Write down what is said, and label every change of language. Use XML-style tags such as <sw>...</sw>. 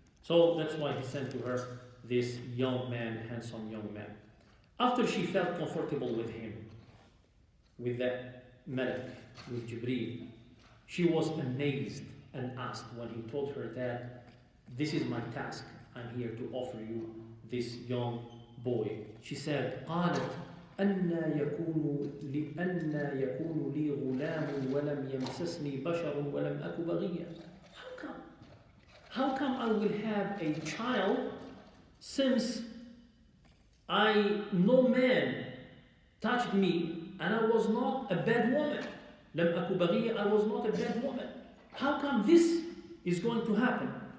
<en>So that's why he sent to her this young man, handsome young man. After she felt comfortable with him, with that Malak, with Jibreel, she was amazed and asked when he told her that this is my task, I'm here to offer you this young boy. She said,</en> <ar>قالت أَنَّا يَكُونُ لِي غُلَامٌ وَلَمْ يَمْسَسْنِي بَشَرٌ وَلَمْ أَكُ بَغِيًّا.</ar> <en>How come I will have a child since no man touched me and I was not a bad woman?</en> <ar>لَمْ أَكُ بَغِيًّا,</ar> <en>I was not a bad woman. How come this is going to happen?</en>